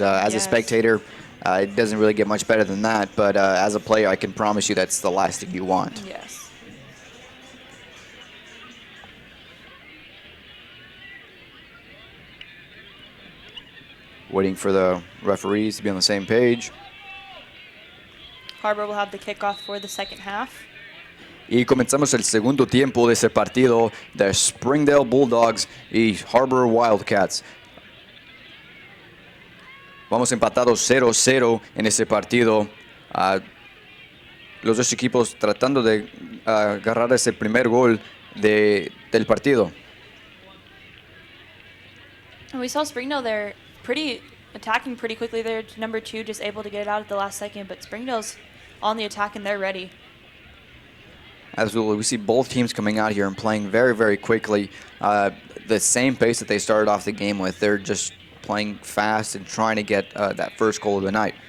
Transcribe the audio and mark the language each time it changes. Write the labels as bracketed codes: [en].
[en] As a spectator, it doesn't really get much better than that, but as a player, I can promise you that's the last thing you want. Yes. Waiting for the referees to be on the same page. Har-Ber will have the kickoff for the second half. [es] Y comenzamos el segundo tiempo de ese partido de Springdale Bulldogs y Har-Ber Wildcats. Vamos empatados 0-0 en ese partido. Los dos equipos tratando de agarrar ese primer gol del partido. [en] And we saw Springdale there attacking pretty quickly there. Number 2 just able to get it out at the last second, but Springdale's on the attack and they're ready. Absolutely. We see both teams coming out here and playing very, very quickly. The same pace that they started off the game with. They're just playing fast and trying to get that first goal of the night.